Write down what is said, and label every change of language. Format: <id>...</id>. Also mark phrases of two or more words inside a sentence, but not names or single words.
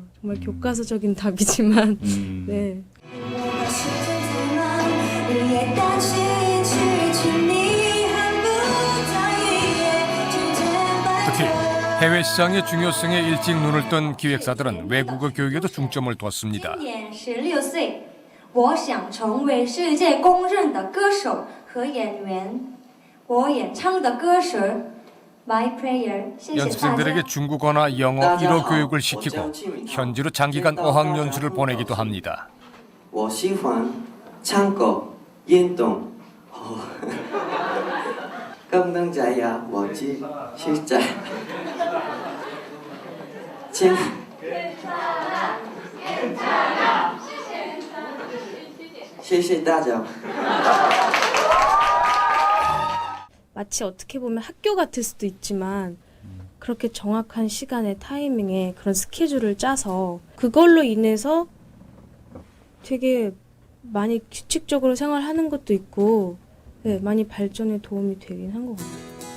<ko>정말 교과서적인 답이지만 네. 특히 해외 시장의 중요성에 일찍 눈을 뜬 기획사들은 외국어 교육에도 중점을 뒀습니다.</ko> <zh>今年16岁，我想成为世界公认的歌手和演员。我演唱的歌曲 My Prayer，谢谢大家。</zh> <ko>연습생들에게 중국어나 영어 1호 교육을 시키고 현지로 장기간 어학 연수를 보내기도 합니다.</ko> <zh>我喜欢唱歌、运动。更能这样，我继续在。请。 谢谢大家。</zh> <ko>마치 어떻게 보면 학교 같을 수도 있지만 그렇게 정확한 시간에 타이밍에 그런 스케줄을 짜서 그걸로 인해서 되게 많이 규칙적으로 생활하는 것도 있고 네, 많이 발전에 도움이 되긴 한 것 같아요.</ko>